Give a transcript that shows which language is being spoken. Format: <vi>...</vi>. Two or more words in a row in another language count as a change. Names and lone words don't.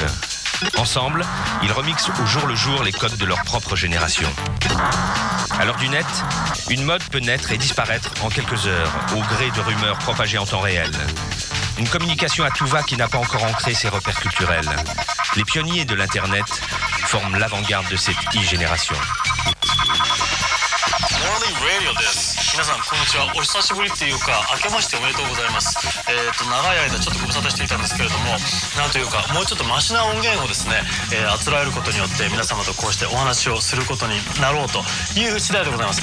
<fr>Ensemble, ils remixent au jour le jour les codes de leur propre génération. À l'heure du net, une mode peut naître et disparaître en quelques heures, au gré de rumeurs propagées en temps réel. Une communication à tout va qui n'a pas encore ancré ses repères culturels. Les pionniers de l'Internet forment l'avant-garde de cette e-génération.</fr> <ja>皆さんこんにちは。お久しぶりっていうか明けましておめでとうございます。長い間ちょっとご無沙汰していたんですけれども、なんというかもうちょっとマシな音源をですね、あつらえることによって皆様とこうしてお話をすることになろうという次第でございます。</ja>